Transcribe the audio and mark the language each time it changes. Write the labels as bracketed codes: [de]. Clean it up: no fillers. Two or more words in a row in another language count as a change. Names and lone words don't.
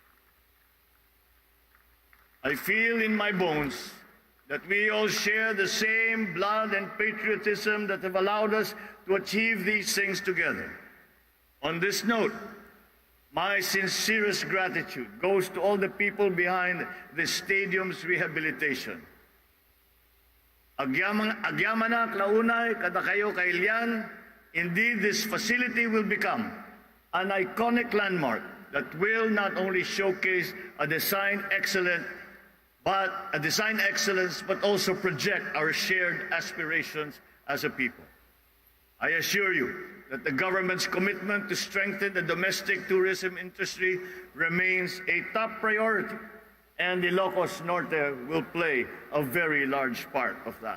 [en] I feel in my bones that we all share the same blood and patriotism that have allowed us to achieve these things together. On this note, my sincerest gratitude goes to all the people behind the stadium's rehabilitation. [ilo] Agyamanak launay kada kayo kailian, [en] indeed this facility will become an iconic landmark that will not only showcase a design excellence, but also project our shared aspirations as a people. I assure you that the government's commitment to strengthen the domestic tourism industry remains a top priority, and Ilocos Norte will play a very large part of that.